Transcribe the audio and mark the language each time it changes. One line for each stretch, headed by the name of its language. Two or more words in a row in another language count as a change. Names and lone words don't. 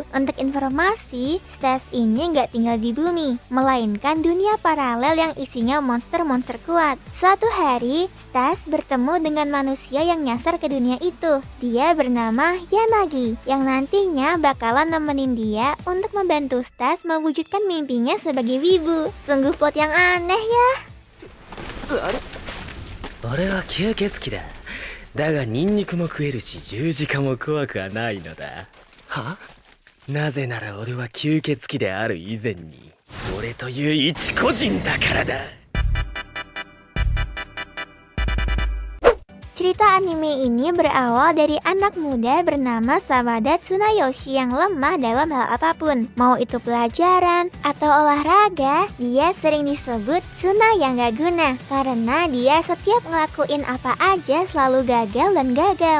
Indonesian: Untuk informasi, Stage ini nggak tinggal di bumi, melainkan dunia paralel yang isinya monster-monster kuat. Suatu hari, Stage bertemu dengan manusia yang nyasar ke dunia itu. Dia bernama Yanagi, yang nantinya bakalan nemenin dia untuk membantu Stage mewujudkan mimpinya sebagai wibu. Sungguh plot yang aneh ya.
Japanese: 俺は吸血鬼だ。だがニンニクも食えるし十字架も怖くはないのだ。は？なぜなら俺は吸血鬼である以前に俺という一個人だからだ。
Indonesian: Cerita anime ini berawal dari anak muda bernama Sawada Tsunayoshi yang lemah dalam hal apapun. Mau itu pelajaran atau olahraga, dia sering disebut Tsuna yang gak guna karena dia setiap ngelakuin apa aja selalu gagal dan gagal.